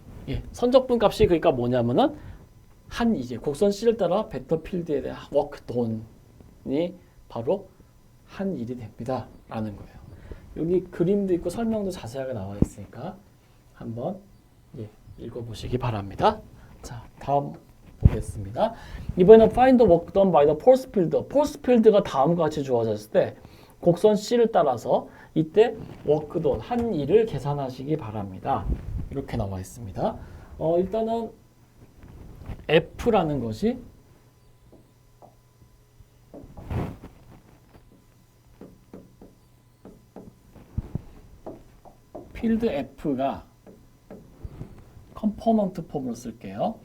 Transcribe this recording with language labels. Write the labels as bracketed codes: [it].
[ko] 예, 선적분 값이 그러니까 뭐냐면은 한 이제 곡선 C를 따라 벡터 필드에 대한 워크 돈이 바로 한 일이 됩니다. 라는 거예요. 여기 그림도 있고 설명도 자세하게 나와 있으니까 한번 예, 읽어보시기 바랍니다. 자, 다음 보겠습니다. 이번에는 [en] find the work done by the force field. [ko] force field가 다음과 같이 주어졌을 때 곡선 C를 따라서 이때 work done 한 일을 계산하시기 바랍니다. 이렇게 나와 있습니다. 일단은 F라는 것이 필드 F가 컴포넌트 폼으로 쓸게요.